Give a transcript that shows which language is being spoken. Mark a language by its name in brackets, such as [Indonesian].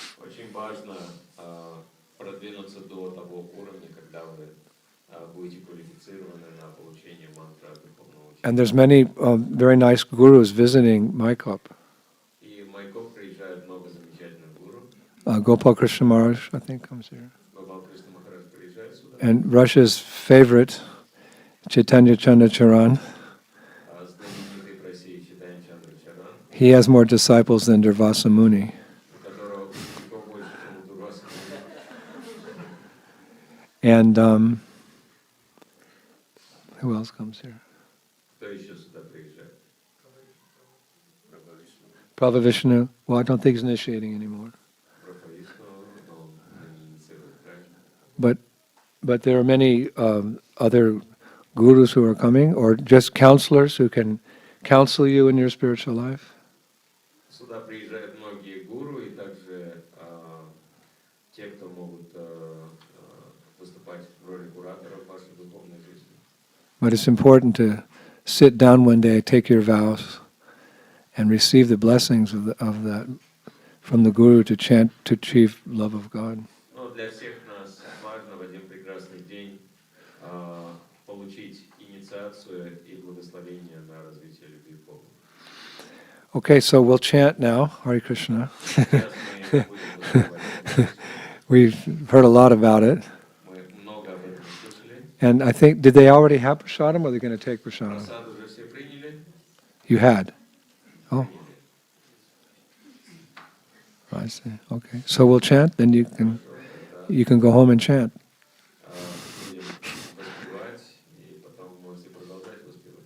[Russian] Очень важно продвинуться до того уровня, когда вы будете квалифицированы на получение мантры от духовного учителя. [English] And there's many very nice gurus visiting Maikop. [Russian] И в Майкоп приезжает много замечательных гуру. [English] Gopal Krishna Maharaj, I think, comes here. [Russian] Гопал Кришна Махарадж приезжает сюда. [English] And Russia's favorite, Chaitanya Chandracharan, [Russian] Знаменитый в России Чайтанья Чандрачаран, [English] he has more disciples than Durvasa Muni. [Russian] у которого учеников больше, чем у Дурваса. [English] And who else comes here? [Russian] Кто еще сюда приезжает? [English] Prabhu Vishnu. Well, I don't think he's initiating anymore. [Russian] Прабхавишну, но он не инициирует, правильно? [English] But there are many other gurus who are coming, or just counselors who can counsel you in your spiritual life. [Russian] Сюда приезжают многие гуру и также те, кто могут выступать в роли кураторов вашей духовной жизни. [English] But it's important to sit down one day, take your vows, and receive the blessings of that from the guru to chant to achieve love of God. [Russian] Но для всех нас важно в один прекрасный день получить инициацию и благословение на развитие любви к Богу. [English] Okay, so we'll chant now, Hare Krishna. [Russian] Сейчас мы будем выступать. [English] We've heard a lot about it. [Russian] Мы много об этом слышали. [English] And I think, did they already have prasadam, or are they going to take prasadam? [Russian] Просад уже все приняли. [English] You had? Oh, I see. Okay. So we'll chant, then you can go home and chant. [Russian] Будем воспевать, и потом можете продолжать воспевать.